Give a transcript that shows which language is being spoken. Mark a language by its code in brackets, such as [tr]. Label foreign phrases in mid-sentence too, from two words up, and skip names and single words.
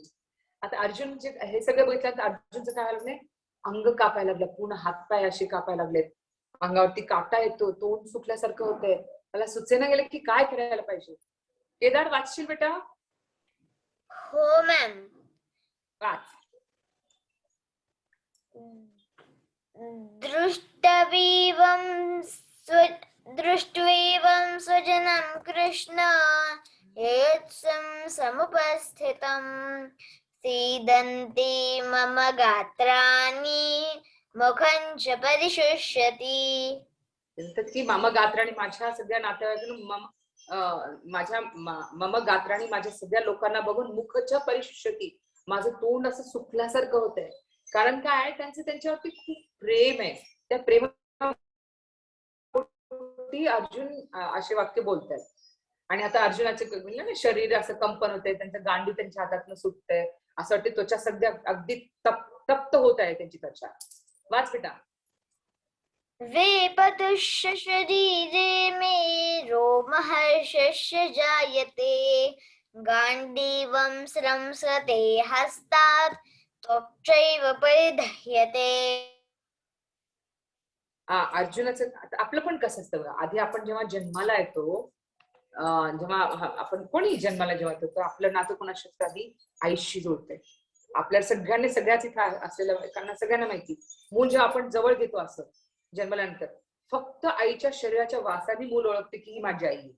[mr] आता अर्जुन जे हे सगळं बघितलं, अर्जुनचं काय लागलंय, अंग कापायला लागलं, पूर्ण हातपाय असे कापायला लागलेत, अंगावरती काटा येतो, तोंड सुटल्यासारखं होतंय, त्याला सुचेना गेलं की काय करायला पाहिजे. केदार वाचशील बेटा? हो मॅम. वाच. [sa] दृष्ट्वैवं स्वजनं कृष्ण हेत्सं समुपस्थितं सीदन्ति मम गात्राणि मुखं च परिशुष्यति. की मम गात्राणी, [mr] माझ्या सगळ्या नातेवाईकांना [sa] मम गात्राणी, [mr] माझ्या सगळ्या लोकांना बघून [sa] मुखच्या परिशुष्यती, [mr] माझं तोंड असं सुकल्यासारखं होतंय. कारण काय, त्यांचं त्यांच्यावरती खूप प्रेम आहे, त्या प्रेमापोटी अर्जुन असे वाक्य बोलतात. आणि आता अर्जुनाचे शरीर असं कंपन होतंय, त्यांचं गांडी त्यांच्या हातातून सुटतंय, असं वाटतं त्वचा सध्या अगदी तप्त होत आहे त्यांची त्वचा. वाच बेटा. [sa] वेपतुश्च शरीरे मे रोमहर्षस्य जायते गाण्डीवं स्रंसते हस्तात् त्वचैव परिदह्यते. [mr] अर्जुनाचं आपलं पण कसं असतं बघा, आधी आपण जेव्हा जन्माला येतो, जेव्हा आपण कोणी जन्माला जेव्हा येतो, आपलं नातं कोणाशी आधी आईशी जोडतंय. आपल्या सगळ्याच इथं असलेल्या सगळ्यांना माहिती, मूल जेव्हा आपण जवळ घेतो असं जन्मल्यानंतर, फक्त आईच्या शरीराच्या वासाने मूल ओळखते की ही माझी आई आहे.